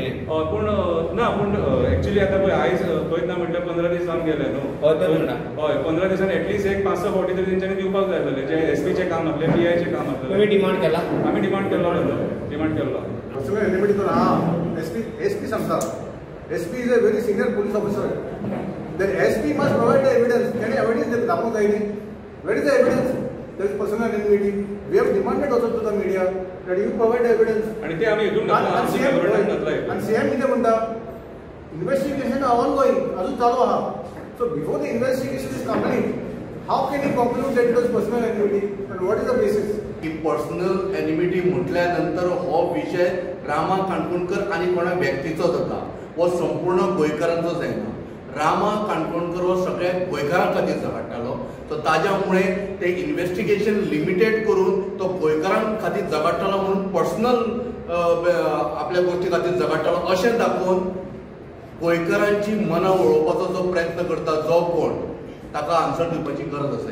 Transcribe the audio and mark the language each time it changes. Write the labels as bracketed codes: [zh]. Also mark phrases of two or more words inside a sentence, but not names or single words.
[kok] पूण ना पूण एक्चुअली आतां पळय आयज खंयच ना म्हटल्यार 15 दीस जावन गेले न्हू. हय 15 दिसान एटलीस्ट एक 5-6 फावटी तरी तेंच्यांनी दिवपाक जाय आसलें. जे एसपीचें काम आसलें पीआयचें काम आसलें. तुमी डिमांड केला? आमी डिमांड केल्लो डिमांड केल्लो. [en] SP सांगता SP is a very senior police officer. The SP must provide the evidence. Can evidence [kok] दाखवूंक जाय न्ही? [en] Where is the evidence? There is personal enmity. We have demanded also to the media that you provide the evidence. [kok] आणि ते आमी हितून आणि CM कितें म्हणटा [en] investigation ongoing [kok] अजून चालू आहा. [en] So before the investigation is complete, how can you conclude that it was personal enmity and what is the basis? [kok] की [en] personal enmity [kok] म्हटल्या नंतर हो विषय रामा काणकोणकर आनी कोणा व्यक्तीचो जाता. हो संपूर्ण गोंयकारांचो जायना. रामा काणकोणकर हो सगळ्या गोंयकारां खातीर झगडटालो. तो ताज्या मुळे ते [en] investigation limited [kok] करून तो गोंयकारां खातीर झगडटालो म्हणून पर्सनल आपल्या गोष्टी खातीर झगडटालो अशें दाखोवन गोंयकारांची मनां वळोवपाचो जो प्रयत्न करता जो कोण ताका आन्सर दिवपाची गरज आसा.